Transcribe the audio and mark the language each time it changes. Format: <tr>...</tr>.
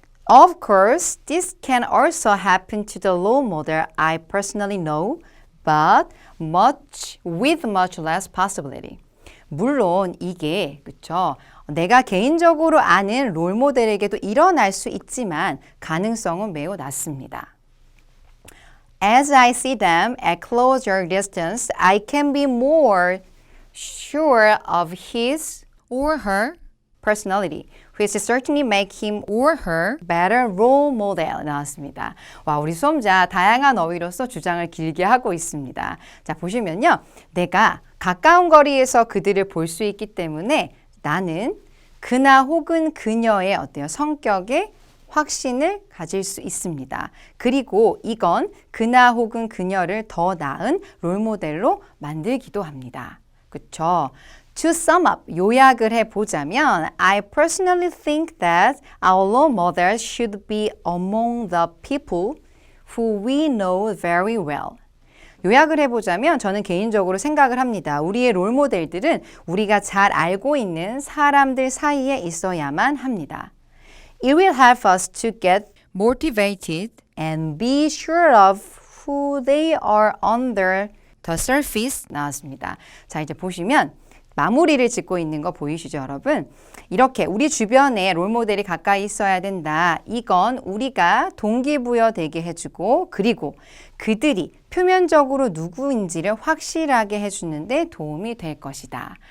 <en>Of course, this can also happen to the role model I personally know, but with much less possibility.</en> <ko>물론 이게 그렇죠. 내가 개인적으로 아는 롤모델에게도 일어날 수 있지만 가능성은 매우 낮습니다.</ko> <en>As I see them at closer distance, I can be more sure of his or her personality, which certainly make him or her better role model.</en> <ko>나왔습니다. 와, 우리 수험자 다양한 어휘로서 주장을 길게 하고 있습니다. 자, 보시면요. 내가 가까운 거리에서 그들을 볼 수 있기 때문에 나는 그나 혹은 그녀의 어때요? 성격에 확신을 가질 수 있습니다. 그리고 이건 그나 혹은 그녀를 더 나은 롤모델로 만들기도 합니다. 그렇죠?</ko> <en>To sum up,</en> <ko>요약을 해보자면</ko> <en>I personally think that our role models should be among the people who we know very well.</en> <ko>요약을 해보자면 저는 개인적으로 생각을 합니다. 우리의 롤모델들은 우리가 잘 알고 있는 사람들 사이에 있어야만 합니다.</ko> <en>It will help us to get motivated and be sure of who they are under the surface</en> <ko>나왔습니다. 자, 이제 보시면 마무리를 짓고 있는 거 보이시죠, 여러분? 이렇게 우리 주변에 롤모델이 가까이 있어야 된다. 이건 우리가 동기부여되게 해주고 그리고 그들이 표면적으로 누구인지를 확실하게 해주는데 도움이 될 것이다.</ko>